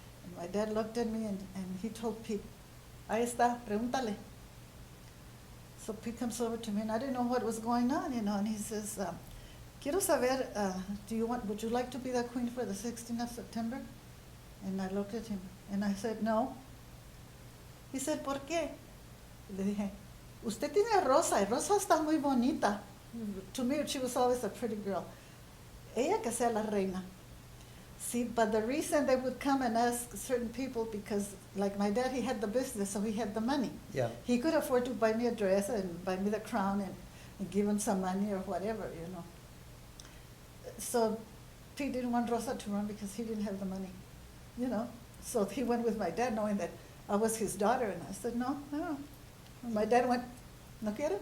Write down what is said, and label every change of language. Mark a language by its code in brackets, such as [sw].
[en] And my dad looked at me, and he told Pete, [es] ahí está, pregúntale. [en] So Pete comes over to me, and I didn't know what was going on, and he says, [es] quiero saber, [en] would you like to be the queen for the 16th of September? And I looked at him, and I said, no. He said, [es] ¿por qué? Le dije, usted tiene a Rosa, y Rosa está muy bonita. [en] To me, she was always a pretty girl. [es] Ella que sea la reina. [en] See, but the reason they would come and ask certain people, because like my dad, he had the business, so he had the money. Yeah. He could afford to buy me a dress and buy me the crown and give him some money or whatever, So Pete didn't want Rosa to run because he didn't have the money, So he went with my dad knowing that I was his daughter, and I said, no. And my dad went, [es] ¿no quiere?